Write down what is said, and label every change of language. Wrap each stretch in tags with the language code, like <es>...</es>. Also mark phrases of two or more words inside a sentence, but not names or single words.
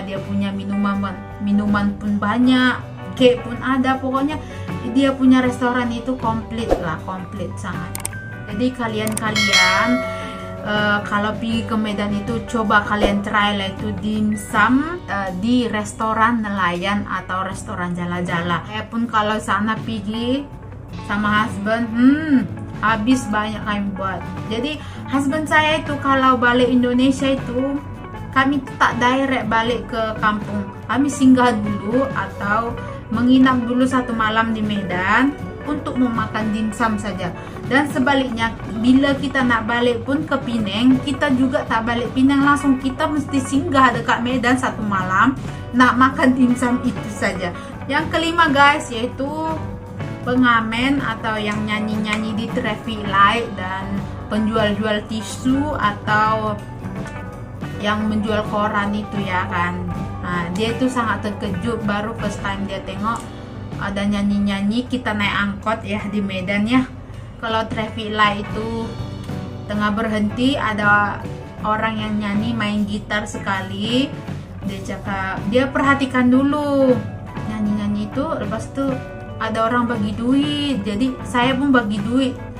<ms>Dia punya minuman pun banyak, cake pun ada, pokoknya dia punya restoran itu komplit sangat. Jadi kalian kalau pergi ke Medan itu coba kalian try lah itu dimsum di restoran nelayan atau restoran jala-jala. Saya pun kalau sana pergi sama husband, habis banyak kami buat. Jadi husband saya itu kalau balik Indonesia itu kami tak direct balik ke kampung, kami singgah dulu atau menginap dulu 1 malam di Medan untuk memakan dimsum saja. Dan sebaliknya, bila kita nak balik pun ke Penang, kita juga tak balik Penang langsung, kita mesti singgah dekat Medan 1 malam nak makan dimsum itu saja. Yang kelima guys, yaitu pengamen atau yang nyanyi-nyanyi di</ms> <en>traffic light,</en> <ms>dan penjual-jual tisu atau yang menjual koran itu ya kan. Dia itu sangat terkejut, baru</ms> <en>first time</en> <ms>dia tengok ada nyanyi-nyanyi. Kita naik angkot ya di Medan ya, kalau</ms> <en>traffic light</en> <ms>itu tengah berhenti, ada orang yang nyanyi main gitar sekali. Dia cakap, dia perhatikan dulu nyanyi-nyanyi itu, lepas itu ada orang bagi duit, jadi saya pun bagi duit.</ms>